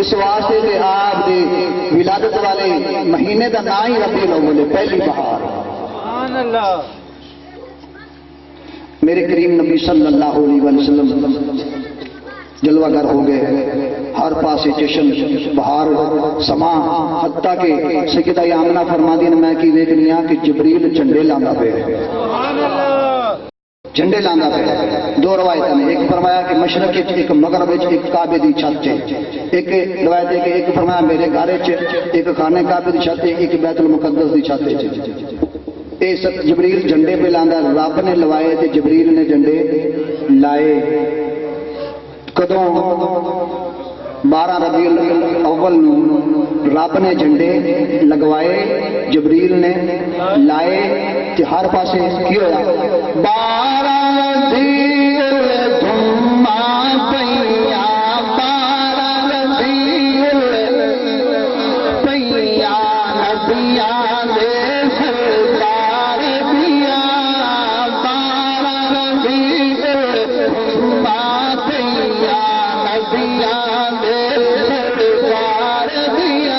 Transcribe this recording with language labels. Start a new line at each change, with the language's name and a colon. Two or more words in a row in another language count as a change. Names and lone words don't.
Urdu: اس واسطے کہ آپ دے ولادت والے مہینے کا نام ہی ربیع الاول ہے، پہلی بہار.
Arabic: سبحان اللہ.
Punjabi: میرے کریم نبی
Arabic: صلی اللہ علیہ وسلم
Punjabi: جلوہ گر ہو گئے، ہر پاسے جشن بہار سما. حتیٰ کہ سیدہ آمنہ فرماندی نے میں کی دیکھنی کہ جبریل جھنڈے لاندا پے، جھنڈے لاندا پے. دو روایتیں نے، ایک فرمایا کہ مشرق ایک مغرب ایک کعبے دی چھت ہے، ایک روایت ہے کہ ایک فرمایا میرے گھر ایک خانے کعبے دی چھت ہے، ایک بیت المقدس دی چھت ہے. اے جبریل جھنڈے پہ لاندا، رب نے لوائے تے جبریل نے جھنڈے لائے. کدوں 12 ربیع الاول رب نے جھنڈے لگوائے، جبریل نے لائے تے ہر پاسے کی ہویا 12 ربیع دھما پیا، 12 ربیع پیا نبیاں دے سرکار دیا، 12 ربیع دھما پیا نبیاں دے سرکار دیا.